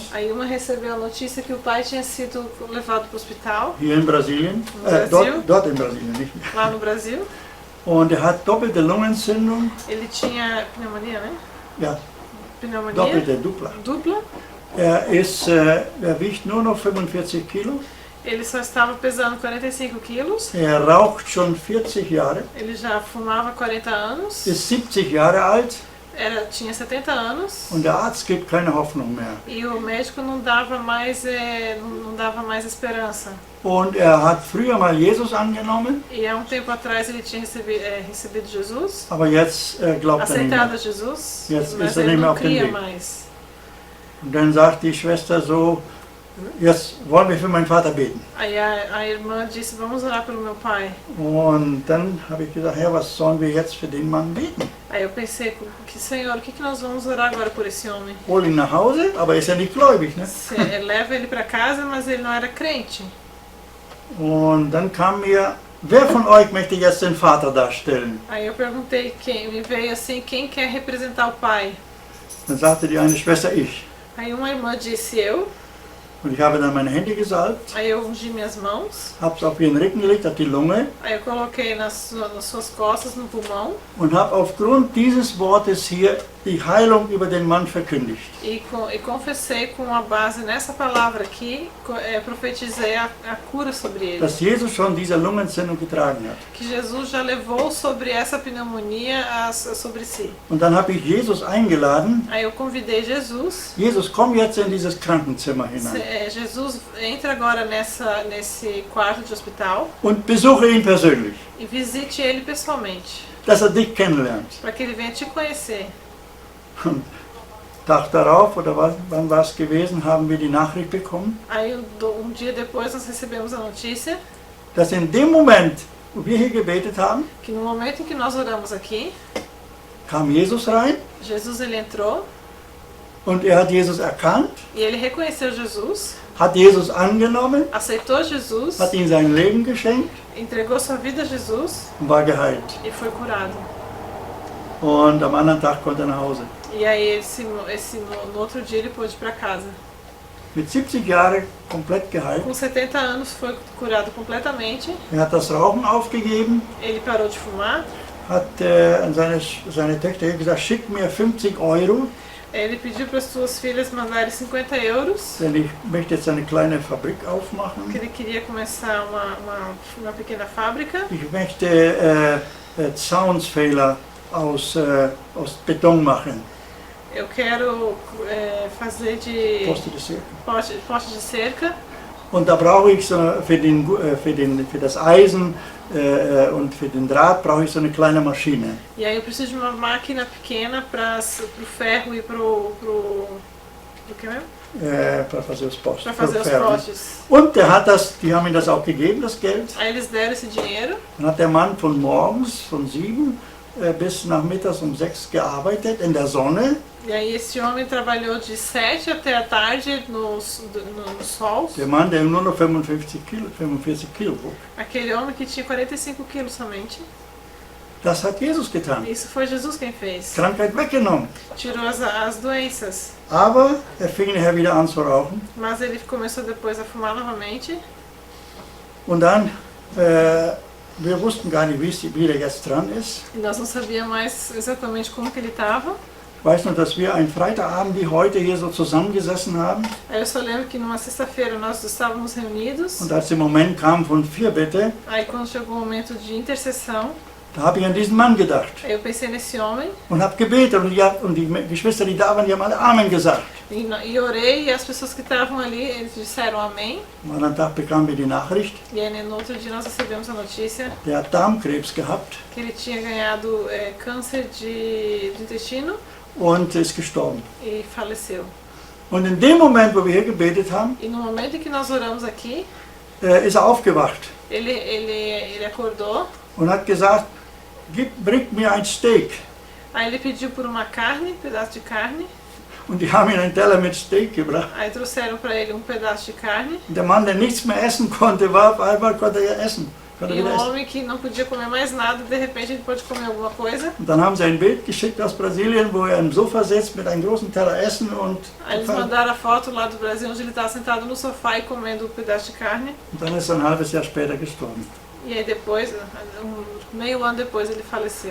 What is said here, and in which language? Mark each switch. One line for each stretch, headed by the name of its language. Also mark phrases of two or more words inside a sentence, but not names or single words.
Portuguese: Aí uma recebeu a notícia que o pai tinha sido levado para o hospital,
German: hier in Brasilien.
Portuguese: No Brasil?
German: Dort in Brasilien, nicht?
Portuguese: lá no Brasil.
German: Und er hat doppelte Lungenentzündung.
Portuguese: Ele tinha pneumonia, né?
German: Ja,
Portuguese: Pneumonia dupla. dupla.
German: Er wiegt nur noch 45 Kilo.
Portuguese: Ele só estava pesando 45 quilos.
German: Er raucht schon 40 Jahre,
Portuguese: Ele já fumava 40 anos.
German: ist 70 Jahre alt
Portuguese: Tinha 70 anos.
German: und der Arzt gibt keine Hoffnung mehr.
Portuguese: E o médico não dava mais esperança.
German: Und er hat früher mal Jesus angenommen,
Portuguese: E há um tempo atrás ele tinha recebido Jesus,
German: aber jetzt glaubt er nicht mehr.
Portuguese: aceitado Jesus,
German: Jetzt
Portuguese: mas
German: ist er
Portuguese: ele
German: nicht mehr
Portuguese: não
German: auf dem
Portuguese: cria
German: Weg.
Portuguese: mais.
German: Und dann sagt die Schwester so, jetzt wollen wir für meinen Vater beten.
Portuguese: Aí a irmã disse, vamos orar pelo meu pai.
German: Und dann habe ich gesagt, Herr, was sollen wir jetzt für den Mann beten?
Portuguese: Aí eu pensei, Senhor, o que nós vamos orar agora por esse homem?
German: Hol ihn nach Hause, aber er ist ja nicht gläubig. Ne?
Portuguese: Leva ele para casa, mas ele não era crente.
German: Und dann kam mir, wer von euch möchte jetzt den Vater darstellen?
Portuguese: Aí eu perguntei, me veio assim, quem quer representar o pai?
German: Dann sagte die eine Schwester, ich.
Portuguese: Aí uma irmã disse, eu.
German: Und ich habe dann meine Hände gesalbt,
Portuguese: Aí eu ungi minhas mãos.
German: habe es auf ihren Rücken gelegt, auf die Lunge
Portuguese: Aí eu coloquei nas suas costas, no pulmão.
German: und habe aufgrund dieses Wortes hier die Heilung über den Mann verkündigt.
Portuguese: E confessei com a base nessa palavra aqui, profetizei a cura sobre ele.
German: Dass Jesus schon diese Lungenentzündung getragen hat.
Portuguese: Que Jesus já levou sobre essa pneumonia sobre si.
German: Und dann habe ich Jesus eingeladen,
Portuguese: Aí eu convidei Jesus. Jesus,
German: komm jetzt in dieses Krankenzimmer hinein
Portuguese: Jesus, entra agora nesse quarto de hospital
German: und besuche ihn persönlich,
Portuguese: e visite ele pessoalmente,
German: dass er dich kennenlernt.
Portuguese: para que ele venha te conhecer.
German: Und Tag darauf, oder wann war es gewesen, haben wir die Nachricht bekommen,
Portuguese: Aí dia depois nós recebemos a notícia
German: dass in dem Moment, wo wir hier gebetet haben,
Portuguese: que no momento em que nós oramos aqui,
German: kam Jesus rein
Portuguese: Jesus ele entrou
German: und er hat Jesus erkannt,
Portuguese: e ele reconheceu Jesus,
German: hat Jesus angenommen,
Portuguese: aceitou Jesus,
German: hat ihm sein Leben geschenkt
Portuguese: entregou sua vida a Jesus
German: und war geheilt.
Portuguese: e foi curado.
German: Und am anderen Tag konnte er nach Hause.
Portuguese: E aí no outro dia ele pôde ir para casa.
German: Mit 70 Jahren komplett geheilt.
Portuguese: Com 70 anos foi curado completamente.
German: Er hat das Rauchen aufgegeben,
Portuguese: Ele parou de fumar.
German: hat an seine Töchter gesagt, schick mir 50 Euro,
Portuguese: Ele pediu para as suas filhas mandarem 50 euros,
German: denn ich möchte jetzt eine kleine Fabrik aufmachen.
Portuguese: que ele queria começar uma pequena fábrica.
German: Ich möchte Zaunpfähler aus Beton machen.
Portuguese: Eu quero fazer de Poste de Cerca. poste de cerca.
German: Und da brauche ich so für das Eisen und für den Draht brauche ich so eine kleine Maschine.
Portuguese: E aí eu preciso de uma máquina pequena para o ferro e pro que mesmo? Para fazer os postes. Para fazer os Ferro, ne? postes.
German: Und die haben ihm das auch gegeben, das Geld.
Portuguese: Aí eles deram esse dinheiro.
German: Dann hat der Mann von morgens, von 7 bis nachmittags um 6 gearbeitet in der Sonne.
Portuguese: E aí esse homem trabalhou de 7 até a tarde no sol.
German: Der Mann, der nur noch 45 Kilo wog.
Portuguese: Aquele homem que tinha 45 quilos somente.
German: Das hat Jesus getan.
Portuguese: Isso foi Jesus quem fez.
German: Krankheit weggenommen.
Portuguese: Tirou as doenças.
German: Aber er fing nachher wieder an zu rauchen.
Portuguese: Mas ele começou depois a fumar novamente.
German: Und dann, wir wussten gar nicht, wie er jetzt dran ist.
Portuguese: E nós não sabíamos mais exatamente como que ele estava.
German: Ich weiß nur, dass wir einen Freitagabend wie heute hier so zusammengesessen haben.
Portuguese: Aí eu só lembro que numa sexta-feira nós estávamos reunidos.
German: Und als der Moment kam von Fürbitte,
Portuguese: Aí quando chegou o momento de intercessão,
German: da habe ich an diesen Mann gedacht.
Portuguese: aí eu pensei nesse homem
German: Und habe gebetet und die Geschwister, die da waren, die haben alle Amen gesagt.
Portuguese: e orei e as pessoas que estavam ali, eles disseram amém.
German: Am anderen Tag bekamen wir die Nachricht,
Portuguese: E aí no outro dia nós recebemos a notícia
German: der hat Darmkrebs gehabt
Portuguese: que ele tinha ganhado câncer do intestino
German: und ist gestorben.
Portuguese: e faleceu.
German: Und in dem Moment, wo wir hier gebetet haben,
Portuguese: E no momento em que nós oramos aqui,
German: ist er aufgewacht
Portuguese: ele acordou.
German: und hat gesagt, bringt mir ein Steak.
Portuguese: Aí ele pediu por uma carne, pedaço de carne.
German: Und die haben ihm einen Teller mit Steak gebracht.
Portuguese: Aí trouxeram para ele pedaço de carne.
German: Und der Mann, der nichts mehr essen konnte, war auf einmal konnte er essen. Konnte
Portuguese: E
German: wieder
Portuguese: um
German: essen.
Portuguese: homem que não podia comer mais nada, de repente ele pode comer alguma coisa.
German: Und dann haben sie ein Bild geschickt aus Brasilien, wo er im Sofa sitzt mit einem großen Teller Essen und
Portuguese: Aí eles mandaram a foto lá do Brasil, onde ele estava sentado no sofá e comendo pedaço de carne.
German: dann ist er ein halbes Jahr später gestorben.
Portuguese: E aí depois, meio ano depois, ele faleceu.